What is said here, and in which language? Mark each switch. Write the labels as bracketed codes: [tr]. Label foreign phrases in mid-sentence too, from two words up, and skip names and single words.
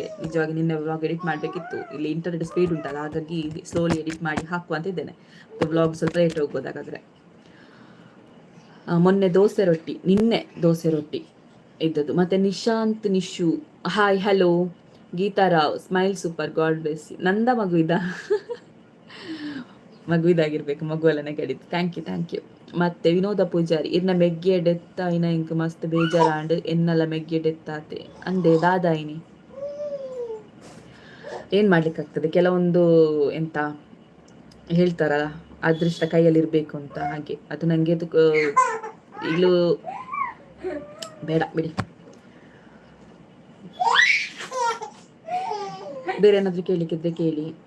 [kn] ನಿಜವಾಗಿ ನಿನ್ನೆ ವ್ಲಾಗ್ ಎಡಿಟ್ ಮಾಡಬೇಕಿತ್ತು, ಇಲ್ಲಿ ಇಂಟರ್ನೆಟ್ ಸ್ಪೀಡ್ ಉಂಟಲ್ಲ, ಹಾಗಾಗಿ ಸ್ಲೋಲಿ ಎಡಿಟ್ ಮಾಡಿ ಹಾಕುವಂತ ಇದ್ದೇನೆ. ವ್ಲಾಗ್ ಸ್ವಲ್ಪ ಲೇಟ್ ಹೋಗ್ಬೋದು ಹಾಗಾದರೆ. ಮೊನ್ನೆ ನಿನ್ನೆ ದೋಸೆ ರೊಟ್ಟಿ ಇದ್ದದ್ದು. ಮತ್ತು ನಿಶು ಹಾಯ್, ಹಲೋ. ಗೀತಾ ರಾವ್, ಸ್ಮೈಲ್ ಸೂಪರ್, [en] God bless you. [kn] ನಂದ ಮಗುವಿದಾಗಿರ್ಬೇಕು, ಮಗುವೆಲ್ಲ ನೆಗಡಿದ್ದು. [en] thank you. [tcy] ಮತ್ತೆ ವಿನೋದ ಪೂಜಾರಿ, ಇರ್ನ ಮೆಗ್ಗೆ ಡೆತ್ತ ಐನ ಇಂಕ್ ಮಸ್ತ್ ಬೇಜಾರಾಂಡ್ ಎನ್ನಲ್ಲ ಮೆಗ್ಗೆ ಡೆತ್ತಾತೆ ಅಂದೆ ದಾದಾಯಿನಿ. [kn] ಏನು ಮಾಡ್ಲಿಕ್ಕಾಗ್ತದೆ, ಕೆಲವೊಂದು ಎಂತ ಹೇಳ್ತಾರಲ್ಲ, ಅದೃಷ್ಟ ಕೈಯಲ್ಲಿ ಇರಬೇಕು ಅಂತ. ಹಾಗೆ ಅದು ನನಗೆ ಇಲ್ಲೂ ಬೇಡ ಬಿಡಿ. ಬೇರೆ ಏನಾದರೂ ಕೇಳಲಿಕ್ಕಿದ್ರೆ ಕೇಳಿ.